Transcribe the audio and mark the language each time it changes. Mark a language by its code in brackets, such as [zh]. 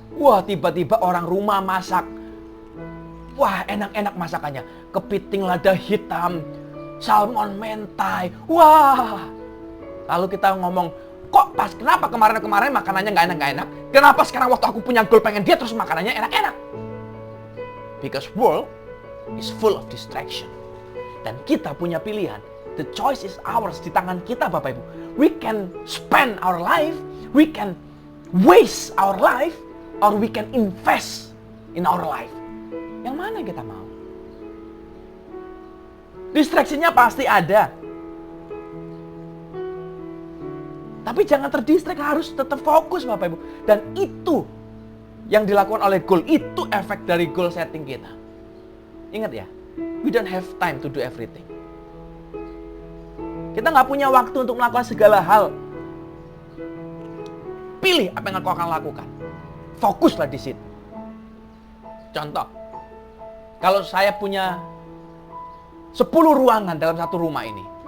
[id] Wah, tiba-tiba orang rumah masak. Wah, enak-enak masakannya. Kepiting lada hitam, salmon mentai. Wah. Lalu kita ngomong, kenapa kemarin-kemarin makanannya nggak enak-nggak enak? Kenapa sekarang waktu aku punya goal pengen diet terus makanannya enak-enak? [en] Because world is full of distraction. [id] Dan kita punya pilihan. [en] The choice is ours, [id] di tangan kita Bapak Ibu. [en] We can spend our life, we can waste our life, or we can invest in our life. [id] Yang mana yang kita mau? Distraksinya pasti ada. Tapi jangan terdistract, harus tetap fokus Bapak Ibu. Dan itu yang dilakukan oleh goal, itu efek dari goal setting kita. Ingat ya, [en] we don't have time to do everything. [id] Kita nggak punya waktu untuk melakukan segala hal. Pilih apa yang kau akan lakukan. Fokuslah di situ. Contoh, kalau saya punya 10 ruangan dalam satu rumah ini.